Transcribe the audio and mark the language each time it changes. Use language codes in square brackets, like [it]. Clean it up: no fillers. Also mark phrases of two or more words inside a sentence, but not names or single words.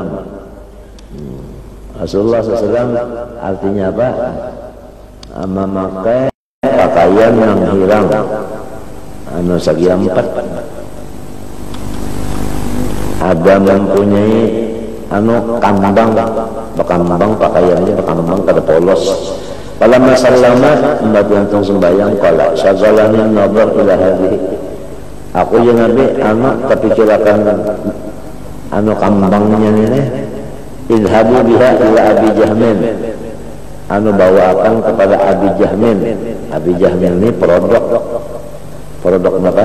[bjn] Rasulullah SAW artinya apa? Memakai pakaian yang hilang segi 4. Ada mempunyai kambang pakaiannya kambang kada polos. [ar] فلما سلم [bjn] mbak yantung sembayang [ar] قال شغلني نظر إلى هذه. [bjn] Aku yang Nabi kepikiran kambangnya ini. [ar] اذهبوا بها إلى أبي جهم. [bjn] Bawakan kepada [ar] Abi Jahmin. [bjn] Abi Jahmin ini produk apa?